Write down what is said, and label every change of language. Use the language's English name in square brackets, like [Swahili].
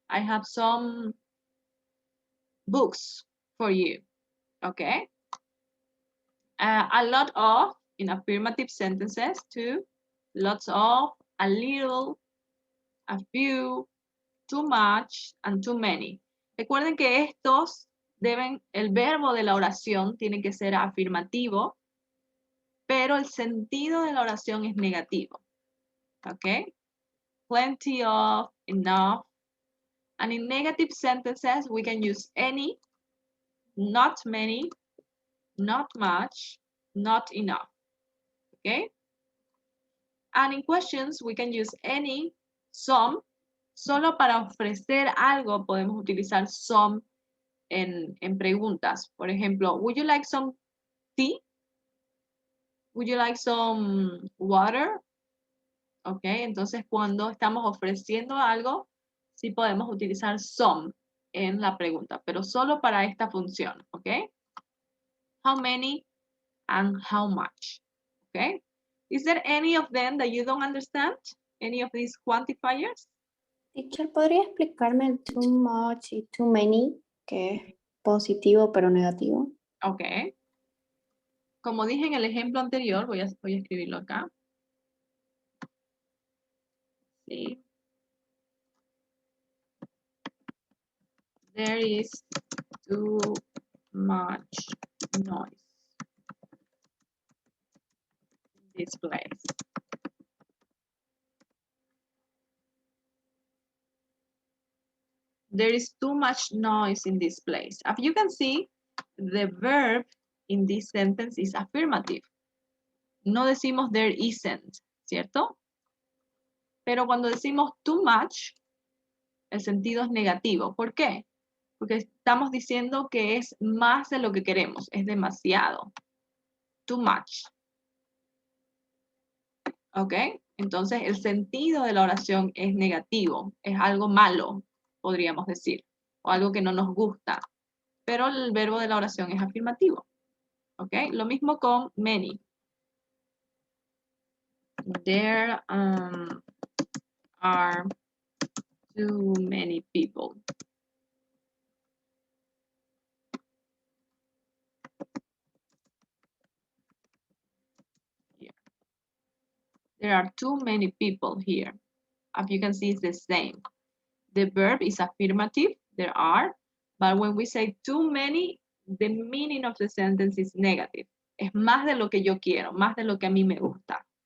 [English] I have some books for you, okay? A lot of in affirmative sentences too. Lots of, a little, a few, too much, and too many. [Spanish] Recuerden que estos deben, el verbo de la oración tiene que ser afirmativo, pero el sentido de la oración es negativo. [English] ¿Ok? Plenty of, enough. And in negative sentences, we can use any, not many, not much, not enough. ¿Ok? And in questions, we can use any, some. [Spanish] Solo para ofrecer algo podemos utilizar some en preguntas. Por ejemplo, [English] would you like some tea? Would you like some water? [Spanish] Ok, entonces cuando estamos ofreciendo algo, sí podemos utilizar some en la pregunta, pero solo para esta función, ok. [English] How many and how much, ok. Is there any of them that you don't understand? Any of these quantifiers? [Spanish] Teacher, ¿podría explicarme el too much y too many, que es positivo pero negativo? Ok. Como dije en el ejemplo anterior, voy a escribirlo acá. Sí. [English] There is too much noise in this place. There is too much noise in this place. As you can see, the verb in this sentence is affirmative. [Spanish] No decimos [English] there isn't, [Spanish] ¿cierto? Pero cuando decimos too much, el sentido es negativo. ¿Por qué? Porque estamos diciendo que es más de lo que queremos, es demasiado. [English] Too much. [Spanish] ¿Ok? Entonces el sentido de la oración es negativo, es algo malo, podríamos decir, o algo que no nos gusta. Pero el verbo de la oración es afirmativo. ¿Ok? Lo mismo con many. [English] There are too many people. Here. There are too many people here. As you can see, it's the same. The verb is affirmative, there are, but when we say too many, the meaning of the sentence is negative. [Spanish] Es más de lo que yo quiero, más de lo que a mí me gusta.